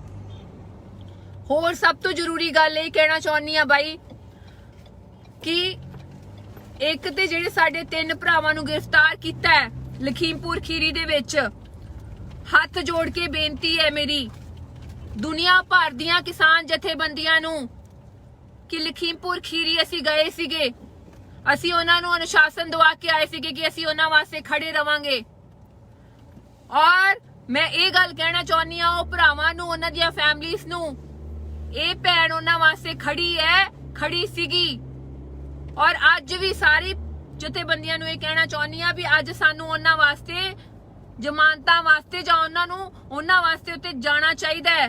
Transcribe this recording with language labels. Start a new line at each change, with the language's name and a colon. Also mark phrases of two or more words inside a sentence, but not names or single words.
Punjabi: ਹੋਰ ਸਭ ਤੋਂ ਜ਼ਰੂਰੀ ਗੱਲ ਏ ਕਹਿਣਾ ਚਾਹਨੀ ਆ ਭਾਈ ਕਿ ਇੱਕ ਤੇ ਜਿਹੜੇ ਸਾਡੇ 3 ਭਰਾਵਾਂ ਨੂੰ ਗ੍ਰਿਫਤਾਰ ਕੀਤਾ ਹੈ ਲਖੀਮਪੁਰ ਖੀਰੀ ਦੇ ਵਿੱਚ, ਹੱਥ ਜੋੜ ਕੇ ਬੇਨਤੀ ਹੈ ਮੇਰੀ ਦੁਨੀਆ ਭਰ ਦੀਆਂ ਕਿਸਾਨ ਜਥੇਬੰਦੀਆਂ ਨੂੰ ਕਿ ਲਖੀਮਪੁਰ ਖੀਰੀ ਅਸੀਂ ਗਏ ਸੀਗੇ, ਅਸੀਂ ਉਨ੍ਹਾਂ ਨੂੰ ਅਨੁਸ਼ਾਸਨ ਦਵਾ ਕੇ ਆਏ ਸੀਗੇ ਕਿ ਅਸੀਂ ਉਨ੍ਹਾਂ ਵਾਸਤੇ ਖੜ੍ਹੇ ਰਵਾਂਗੇ। ਔਰ ਮੈਂ ਏ ਗੱਲ ਕਹਿਣਾ ਚਾਹਨੀ ਹਾਂ ਉਹ ਭਰਾਵਾਂ ਨੂੰ, ਉਹਨਾਂ ਦੀਆਂ ਫੈਮਲੀਜ਼ ਨੂੰ, ਇਹ ਭੈਣ ਉਹਨਾਂ ਵਾਸਤੇ ਖੜੀ ਹੈ, ਖੜੀ ਸੀਗੀ। ਔਰ ਅੱਜ ਵੀ ਸਾਰੀ ਜਥੇਬੰਦੀਆਂ ਨੂੰ ਇਹ ਕਹਿਣਾ ਚਾਹੁੰਦੀ ਆ ਵੀ ਅੱਜ ਸਾਨੂੰ ਉਹਨਾਂ ਵਾਸਤੇ ਜ਼ਮਾਨਤਾਂ ਵਾਸਤੇ ਜਾਂ ਉਹਨਾਂ ਵਾਸਤੇ ਉੱਤੇ ਜਾਣਾ ਚਾਹੀਦਾ ਹੈ।